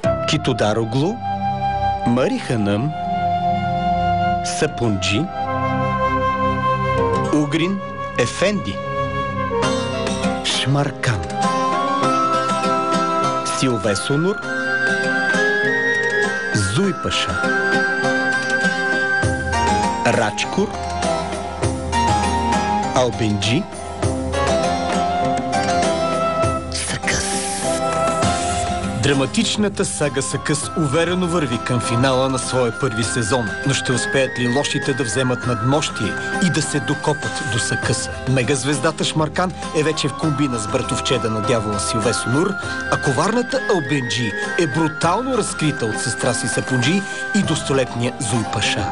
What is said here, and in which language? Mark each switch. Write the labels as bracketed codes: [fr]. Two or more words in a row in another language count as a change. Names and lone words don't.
[bg] Kitudar-oğlu, Mari Hanım, Sapunci, Ugrin Efendi, Şmarkan, Silvesunur, Zuypaşa, Рачкур, Албенджи, Сакъс. Драматичната сага Сакъс уверено върви към финала на своя първи сезон, но ще успеят ли лошите да вземат надмощие и да се докопат до Сакъса? Мегазвездата Шмаркан е вече в комбина с братовчеда на дявола Силвесонур, а коварната Албенджи е брутално разкрита от сестра си Сапунджи и до столетния Зуйпаша.